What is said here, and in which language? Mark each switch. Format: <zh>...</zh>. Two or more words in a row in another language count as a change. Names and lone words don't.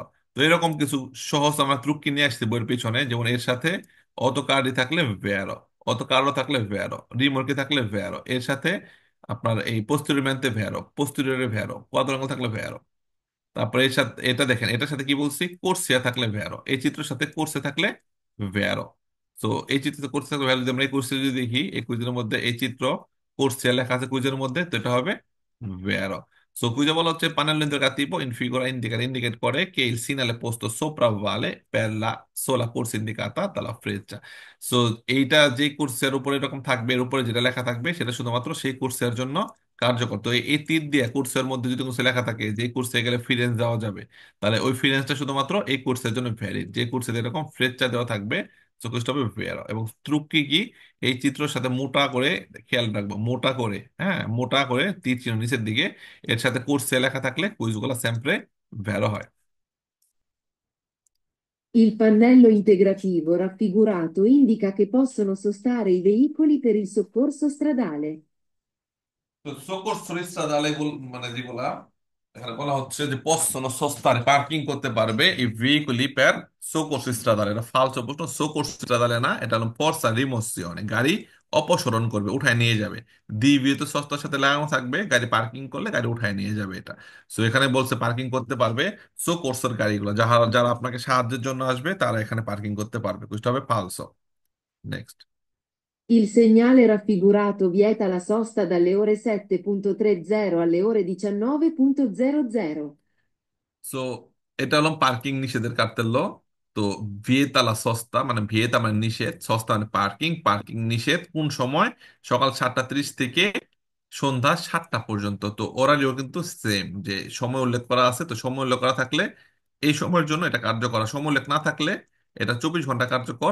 <bn>তো এরকম কিছু সহজ আমরা ত্রুক্কি নিয়ে আসছি বইয়ের পিছনে, যেমন এর সাথে অত কার্ডি থাকলে ভেরো, অত কার্ডো থাকলে ভেরো, রিমোর্কে থাকলে ভেরো, এর সাথে আপনার এই পোস্টেরিয়র ম্যানতে ভেরো, পোস্টেরিয়রে ভেরো, কোয়াড্রাঙ্গল থাকলে ভেরো। তারপরে এর সাথে এটা দেখেন, এটার সাথে কি বলছি? কোর্সিয়া থাকলে ভেরো, এই চিত্রের সাথে কোর্সে থাকলে ভেরো। তো এই চিত্রতে কোর্সে থাকলে ভ্যালু, যদি আমরা এই কোর্সে যদি দেখি, এই কুইজের মধ্যে এই চিত্র কোর্সিয়া লেখা আছে কুইজের মধ্যে, তো এটা হবে ভেরো। সো কুইজে বলা হচ্ছে</bn> <it>panel indicativo in figura</it> <bn>ইন্ডিকেট করে</bn> <it>che il segnale posto sopravvale per la sola corsia indicata dalla freccia।</it> <bn>সো এইটা যে কোর্সের উপরে এরকম থাকবে, এর উপরে যেটা লেখা থাকবে সেটা শুধুমাত্র সেই কোর্সের জন্য কার্যকর। তো এই তীর দিয়ে কোর্সের মধ্যে যদি কোনো লেখা থাকে যে এই কোর্সে গেলে ফ্রি রেঞ্জ দেওয়া যাবে, তাহলে ওই ফ্রি রেঞ্জটা শুধুমাত্র এই কোর্সের জন্য ভ্যালিড। যে কোর্সে এরকম ফ্লেচটা দেওয়া থাকবে চোখটা হবে ভেয়ার। এবং ত্রুক্কি কি? এই চিত্রের সাথে মোটা করে খেয়াল রাখবো, মোটা করে, হ্যাঁ মোটা করে তীর চিহ্ন নিচের দিকে, এর সাথে কোর্সে লেখা থাকলে কুইজগুলো স্যাম্পলে ভ্যারো হয়।</bn> <it>Il pannello integrativo raffigurato indica che possono sostare i veicoli per il soccorso stradale.</it> <bn>তো</bn> <it>soccorso stradale</it> <bn>মানে যেগুলা এখানে বলা হচ্ছে যে</bn> <it>possono sostare</it> <bn>পার্কিং করতে পারবে এই ভেহিকলি</bn> <it>per soccorso stradale,</it> <bn>এটা ফালসো প্রশ্ন।</bn> <it>soccorso stradale</it> <bn>না, এটা হলো</bn> <it>forza rimozione,</it> <bn>গাড়ি অপসরণ করবে, উঠায় নিয়ে যাবে। দ্বিবীয় তো সস্তার সাথে লাগানো থাকবে, গাড়ি পার্কিং করলে গাড়ি উঠায় নিয়ে যাবে এটা। সো এখানে বলছে পার্কিং করতে পারবে সো কোর্সের গাড়িগুলো, যারা যারা আপনাকে সাহায্যের জন্য আসবে তারা এখানে পার্কিং করতে পারবে, বুঝতে হবে ফালসো। নেক্সট।</bn> <it>Il segnale raffigurato vieta la sosta dalle ore 7.30 alle ore 19.00.</it> <bn>সো এটা হলো পার্কিং নিষেধের কার্তেল ল। তো</bn> <it>vieta la sosta</it> <bn>মানে ভিয়েতা মানে নিষেধ, সস্তা মানে পার্কিং, পার্কিং নিষেধ কোন সময়? সকাল 7:30 থেকে সন্ধ্যা 7টা পর্যন্ত। তো ওরালিও কিন্তু সেম, যে সময় উল্লেখ করা আছে, তো সময় উল্লেখ করা থাকলে এই সময়ের জন্য এটা কার্যকর, আর সময় উল্লেখ না থাকলে এটা 24 ঘন্টা কার্যকর।</bn>